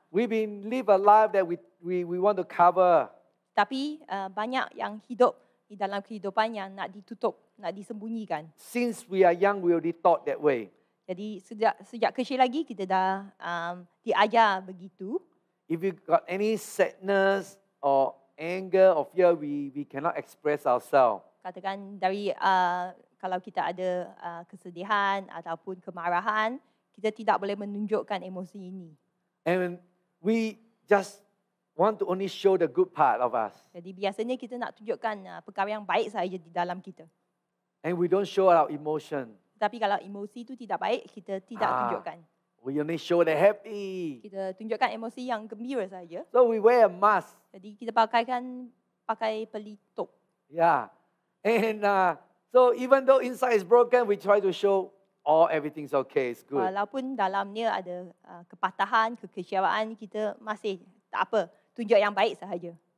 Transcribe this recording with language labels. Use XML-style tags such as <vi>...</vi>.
<en>We've been live a life that we want to cover.</en> <ms>Tapi banyak yang hidup di dalam kehidupan yang nak ditutup, nak disembunyikan.</ms> <en>Since we are young, we already taught that way.</en> <ms>Jadi sejak kecil lagi kita dah diajar begitu.</ms> <en>If you got any sadness or anger or fear, we cannot express ourselves.</en> <ms>Katakan dari kalau kita ada kesedihan ataupun kemarahan, kita tidak boleh menunjukkan emosi ini.</ms> <en>And we just want to only show the good part of us.</en> <ms>Jadi biasanya kita nak tunjukkan perkara yang baik sahaja di dalam kita.</ms> <en>And we don't show our emotion.</en> <ms>Tapi kalau emosi itu tidak baik, kita tidak tunjukkan.</ms> <en>We only show the happy.</en> <ms>Kita tunjukkan emosi yang gembira saja.</ms> <en>So we wear a mask.</en> <ms>Jadi kita pakai pelitup.</ms> <en>Yeah. And so even though inside is broken, we try to show everything's okay, it's good.</en> <ms>Walaupun dalamnya ada kepatahan, kekecewaan, kita masih tak apa, tunjuk yang baik sahaja.</ms>